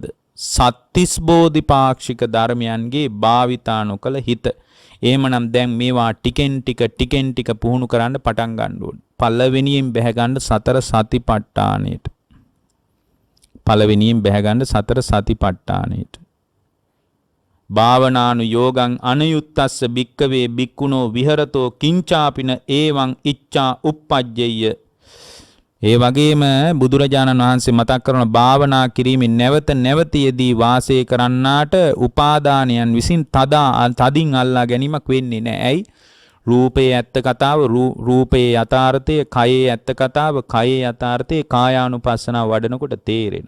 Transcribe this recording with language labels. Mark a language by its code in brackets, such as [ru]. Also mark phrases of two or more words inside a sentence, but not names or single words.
[si] සත්‍තිස් බෝධිපාක්ෂික ධර්මයන්ගේ භාවිතා නොකළ හිත. එහෙමනම් දැන් මේවා ටිකෙන් ටික පුහුණු කරන්න පටන් ගන්න ඕනේ. පළවෙනියෙන් බැහැ ගන්න සතර සතිපට්ඨානෙට. පළවෙනියෙන් බැහැ ගන්න සතර සතිපට්ඨානෙට. [pi] භාවනානු යෝගං අනයුත්තස්ස භික්කවේ භික්ඛුනෝ විහෙරතෝ කිංචාපින ඒවං ඉච්ඡා uppajjeyya. [si] ඒ වගේම බුදුරජාණන් වහන්සේ මතක් කරන භාවනා කිරීමෙන් නැවත නැවතයේදී වාසය කරන්නාට උපාදානයන් විසින් තදින් අල්ලා ගැනීමක් වෙන්නේ නැහැ. ඇයි? රූපේ ඇත්ත කතාව රූපේ යථාර්ථය, කයේ ඇත්ත කතාව කයේ යථාර්ථය කායානුපස්සනාව වඩනකොට තේරෙනවා.